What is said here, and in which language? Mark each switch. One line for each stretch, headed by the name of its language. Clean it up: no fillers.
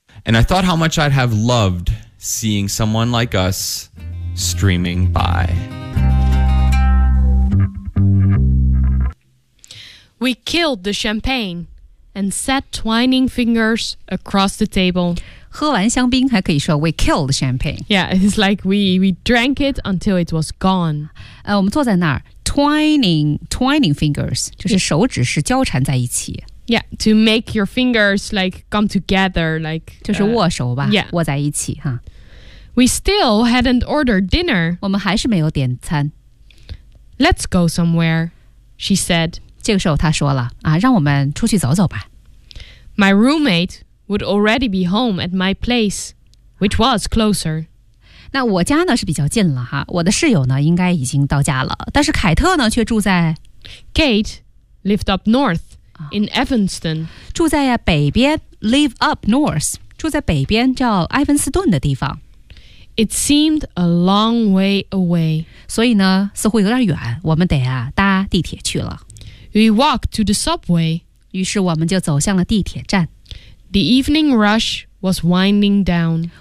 English: And I thought how much I'd have loved seeing someone like us streaming by. We killed the champagne and sat twining fingers across the table.
Chinese: 喝完香槟还可以说
English: we killed champagne. Yeah, it's like we drank it until it was gone.
Chinese: 我们坐在那儿。
English: Twining fingers,
Chinese: 就是手指是交缠在一起。
English: Yeah, to make your fingers like come together, like,
Chinese: 就是握手吧、
English: yeah.
Chinese: 握在一起、啊。
English: We still hadn't ordered dinner.
Chinese: 我们还是没有点餐。
English: Let's go somewhere, she said.
Chinese: 这个时候她说了、啊、让我们出去走走吧。
English: My roommate would already be home at my place, which was closer.
Chinese: 那我家呢是比较近了哈，我的室友呢应该已经到家了，但是凯特呢却住在
English: Kate lived up north in Evanston
Chinese: 住在呀北边
English: live up north
Chinese: 住在北边叫埃文斯顿的地方
English: It seemed a long way away
Chinese: 所以呢似乎有点远我们得啊搭地铁去了
English: We walked to the subway
Chinese: 于是我们就走向了地铁站
English: The evening rush was winding down